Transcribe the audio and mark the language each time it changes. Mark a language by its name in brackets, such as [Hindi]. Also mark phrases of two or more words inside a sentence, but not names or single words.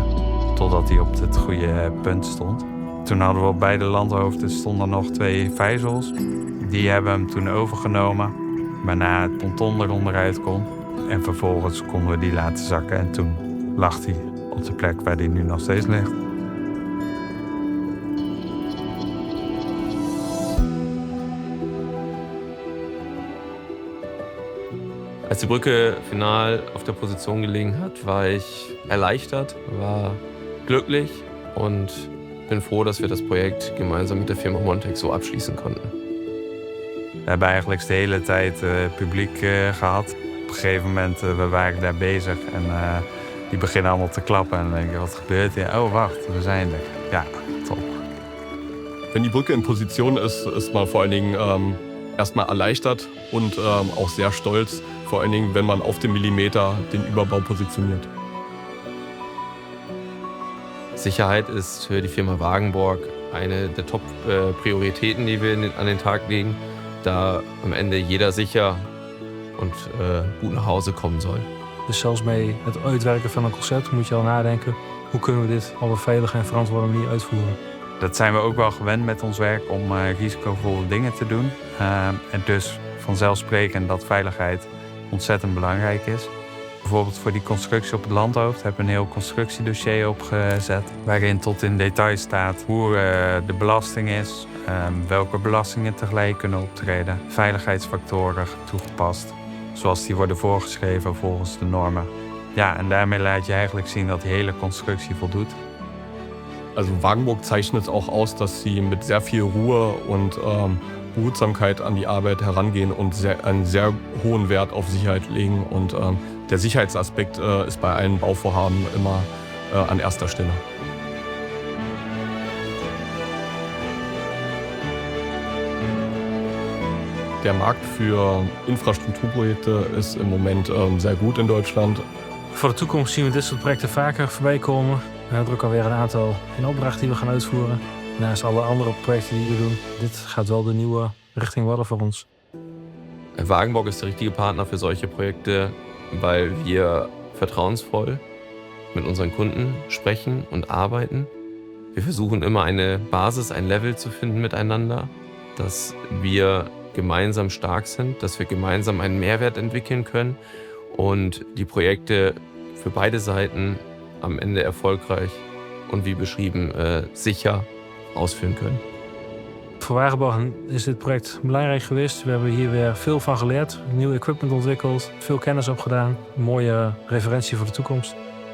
[Dutch] Totdat hij op het goede punt stond. Toen hadden we op beide landhoofden stonden nog 2 vijzels. Die hebben hem toen overgenomen. Waarna het ponton eronderuit kon. En vervolgens konden we die laten zakken. En toen lag hij op de plek waar hij nu nog steeds ligt. [German] Als die Brücke final auf der Position gelegen hat, war ich erleichtert, war glücklich und bin froh, dass wir das Projekt gemeinsam mit der Firma Montex so abschließen konnten. [Dutch] We hebben eigenlijk de hele tijd publiek gehad. Op een gegeven moment, we waren daar bezig en die beginnen allemaal te klappen. En dan denk je, wat gebeurt hier? Oh, wacht, we zijn er. Ja, top. [German] Wenn die Brücke in Position ist man vor allen Dingen erstmal erleichtert und auch sehr stolz, vor allen Dingen, wenn man auf den Millimeter den Überbau positioniert. Sicherheit ist für die Firma Wagenborg eine der Top-Prioritäten, die wir an den Tag legen, da am Ende jeder sicher und gut nach Hause kommen soll. [Dutch] Dus zelfs bij het uitwerken van een concept moet je al nadenken, hoe kunnen we dit op een veilige en verantwoorde manier uitvoeren. Dat zijn we ook wel gewend met ons werk om risicovolle dingen te doen. En dus vanzelfsprekend dat veiligheid ontzettend belangrijk is. Bijvoorbeeld voor die constructie op het landhoofd hebben we een heel constructiedossier opgezet. Waarin tot in detail staat hoe de belasting is, welke belastingen tegelijk kunnen optreden, veiligheidsfactoren toegepast, zoals die worden voorgeschreven volgens de normen. Ja, en daarmee laat je eigenlijk zien dat die hele constructie voldoet. [German] Also Wagenburg zeichnet es auch aus, dass sie mit sehr viel Ruhe und Behutsamkeit an die Arbeit herangehen und einen sehr hohen Wert auf Sicherheit legen. Und der Sicherheitsaspekt ist bei allen Bauvorhaben immer an erster Stelle. Der Markt für Infrastrukturprojekte ist im Moment sehr gut in Deutschland. [Dutch] Voor de toekomst zien we dit soort projecten vaker voorbij komen. We hebben er ook alweer een aantal in opdracht die we gaan uitvoeren. Naast alle andere projecten die we doen. Dit gaat wel de nieuwe richting worden voor ons. [German] Wagenborg ist der richtige Partner für solche Projekte, weil wir vertrauensvoll mit unseren Kunden sprechen und arbeiten. Wir versuchen immer eine Basis, ein Level zu finden miteinander, dass wir gemeinsam stark sind, dass wir gemeinsam einen Mehrwert entwickeln können und die Projekte für beide Seiten am Ende erfolgreich und wie beschrieben sicher ausführen können. [Dutch] Voor Wagenborg is dit project belangrijk geweest. We hebben hier weer veel van geleerd, nieuw equipment ontwikkeld, veel kennis opgedaan. Een mooie referentie voor de toekomst.